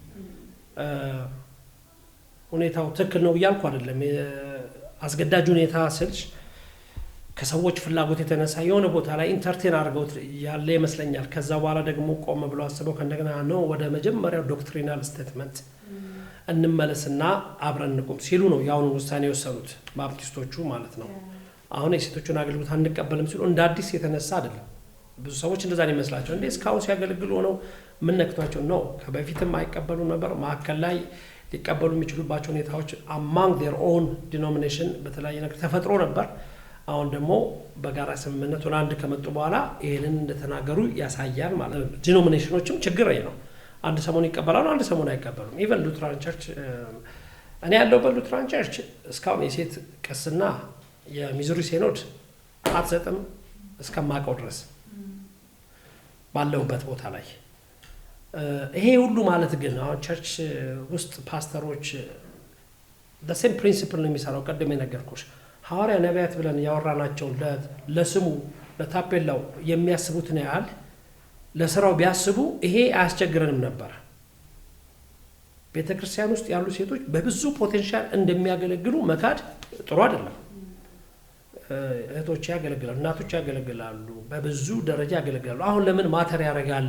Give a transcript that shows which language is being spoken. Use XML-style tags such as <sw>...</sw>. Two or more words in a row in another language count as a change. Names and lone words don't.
<am>ሁኔታው ትክክል ነው እያልኩ አይደለም። አስገዳጅ ሁኔታ ስልሽ ከሰዎች ፍላጎት የተነሳ የሆነ ቦታ ላይ ኢንተርቴን አድርገው ያለ ይመስለኛል። ከዛ በኋላ ደግሞ ቆም ብሎ አስበው ከእንደገና ነው ወደ መጀመሪያው</am> <en>doctrinal statement</en> <am>እንመለስና አብረን እንቁም ሲሉ ነው ያሁኑ ውሳኔ የወሰኑት ባፕቲስቶቹ ማለት ነው። አሁን የሴቶችን አገልግሎት አንቀበልም ሲሉ እንደ አዲስ የተነሳ አይደለም። ብዙ ሰዎች እንደዛ ነው ይመስላቸው። እንዴ እስካሁን ሲያገለግሉ ሆነው ምን ነክቷቸው ነው? ከበፊትም አይቀበሉ ነበር። ማዕከል ላይ ሊቀበሉ የሚችሉባቸው ሁኔታዎች</am> <en>among their own denomination</en> <am>በተለያየ ነገር ተፈጥሮ ነበር። አሁን ደግሞ በጋራ ስምምነት ወደ አንድ ከመጡ በኋላ ይሄንን እንደተናገሩ ያሳያል ማለት ነው። ዲኖሚኔሽኖችም ችግር ነው። አንድ ሰሞን ይቀበላሉ፣ አንድ ሰሞን አይቀበሉም። ኢቨን</am> <en>Lutheran Church</en> <am>እኔ ያለሁበት</am> <en>Lutheran Church</en> <am>እስካሁን የሴት ቅስና የሚዙሪ ሴኖድ አትሰጥም እስከማውቀው ድረስ ባለሁበት ቦታ ላይ። ይሄ ሁሉ ማለት ግን አሁን ቸርች ውስጥ ፓስተሮች</am> <en>the same</en> <am>principle ነው የሚሰራው። ቀደም የነገርኩሽ ሐዋርያ ነቢያት ብለን ያወራናቸው ለስሙ ለታፔላው የሚያስቡትን ያህል ለስራው ቢያስቡ ይሄ አያስቸግረንም ነበር። ቤተክርስቲያን ውስጥ ያሉ ሴቶች በብዙ ፖቴንሻል እንደሚያገለግሉ መካድ ጥሩ አይደለም። እህቶች ያገለግላሉ፣ እናቶች ያገለግላሉ፣ በብዙ ደረጃ ያገለግላሉ። አሁን ለምን ማተር ያደርጋል?</am>